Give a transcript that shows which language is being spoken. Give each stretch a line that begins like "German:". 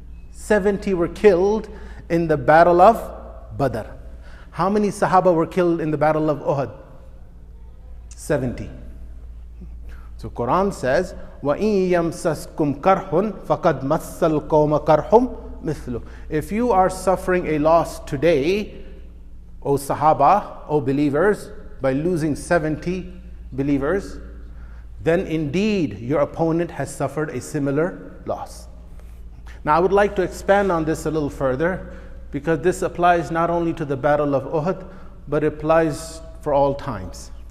English: 70 were killed in the Battle of Badr. How many Sahaba were killed in the Battle of Uhud? 70. So Quran says,
Arabic: وَإِن يَمْسَسْكُمْ كَرْحٌ فَقَدْ مَسَّ الْقَوْمَ كَرْحٌ مِثْلُهُ.
English: If you are suffering a loss today, O Sahaba, O believers, by losing 70 believers, then indeed your opponent has suffered a similar loss. Now I would like to expand on this a little further, because this applies not only to the Battle of Uhud, but it applies for all times.